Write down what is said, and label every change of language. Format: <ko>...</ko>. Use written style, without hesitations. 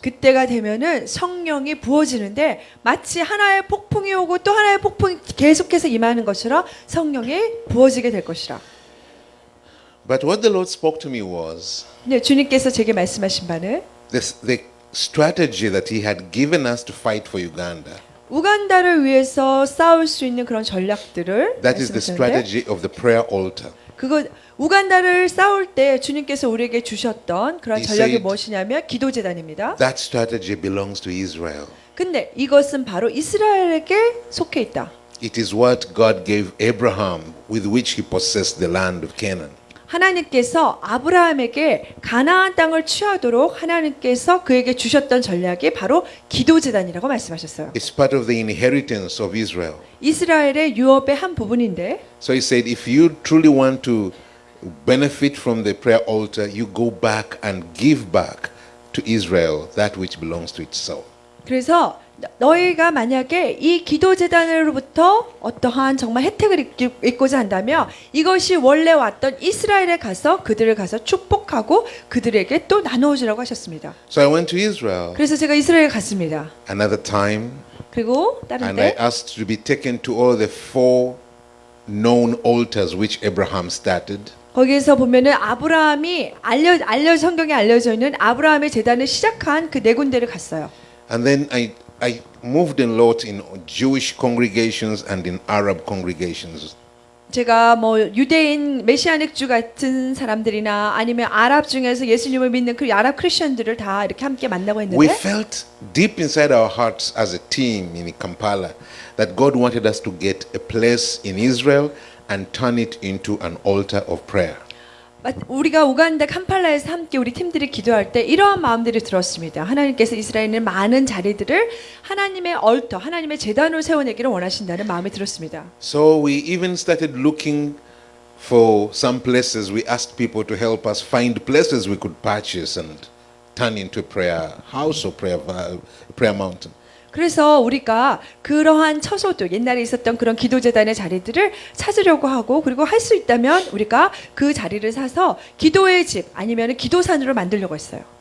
<ko>그때가 되면은 성령이 부어지는데 마치 하나의 폭풍이 오고 또 하나의 폭풍이 계속해서 임하는 것처럼 성령이 부어지게 될 것이라.</ko> <en>But what the Lord spoke to me was</en> <ko>네, 주님께서 제게 말씀하신 바는</ko> <en>the strategy that He had given us to fight for Uganda.</en> <ko>우간다를 위해서 싸울 수 있는 그런 전략들을</ko> <en>That is the</en> <ko>말씀하셨는데</ko> <en>strategy of the prayer altar.</en> <ko>그거 우간다를 싸울 때 주님께서 우리에게 주셨던 그런</ko> <en>He</en> <ko>전략이</ko> <en>said-</en> <ko>무엇이냐면 기도 제단입니다.</ko> <en>That strategy belongs to Israel.</en> <ko>근데 이것은 바로 이스라엘에게 속해 있다.</ko> <en>It is what God gave Abraham with which he possessed the land of Canaan.</en> <ko>하나님께서 아브라함에게 가나안 땅을 취하도록 하나님께서 그에게 주셨던 전략이 바로 기도 제단이라고 말씀하셨어요.</ko> <en>It's part of the inheritance of Israel.</en> <ko>이스라엘의 유업의 한 부분인데</ko> <en>So he said, if you truly want to benefit from the prayer altar, you go back and give back to Israel that which belongs to itself.</en> <ko>그래서 너희가 만약에 이 기도 제단으로부터 어떠한 정말 혜택을 입고자 한다면 이것이 원래 왔던 이스라엘에 가서 그들을 가서 축복하고 그들에게 또 나누어주라고 하셨습니다.</ko> <en>So I went to Israel</en> <ko>그래서 제가 이스라엘에 갔습니다.</ko> <en>another time,</en> <ko>그리고 다른</ko> <en>and I</en> <ko>때</ko> <en>asked to be taken to all the 4 known altars which Abraham started.</en> <ko>거기에서 보면은 아브라함이 성경에 알려져 있는 아브라함의 제단을 시작한 그 네 군데를 갔어요.</ko> <en>And then I moved a lot in Jewish congregations and in Arab congregations.</en> <ko>제가 뭐 유대인 메시아닉주 같은 사람들이나 아니면 아랍 중에서 예수님을 믿는 그 아랍 크리스천들을 다 이렇게 함께 만나고</ko> <en>We</en> <ko>했는데</ko> <en>felt deep inside our hearts as a team in Kampala that God wanted us to get a place in Israel and turn it into an altar of prayer.</en> <ko>우리가 우간다 캄팔라에서 함께 우리 팀들이 기도할 때 이러한 마음들이 들었습니다. 하나님께서 이스라엘에 있는 많은 자리들을 하나님의 얼터, 하나님의 제단으로 세워내기를 원하신다는 마음이 들었습니다.</ko> <en>So we even started looking for some places. We asked people to help us find places we could purchase and turn into a prayer house or prayer mountain.</en> <ko>그래서 우리가 그러한 처소들 옛날에 있었던 그런 기도재단의 자리들을 찾으려고 하고 그리고 할 수 있다면 우리가 그 자리를 사서 기도의 집 아니면 기도산으로 만들려고 했어요.</ko>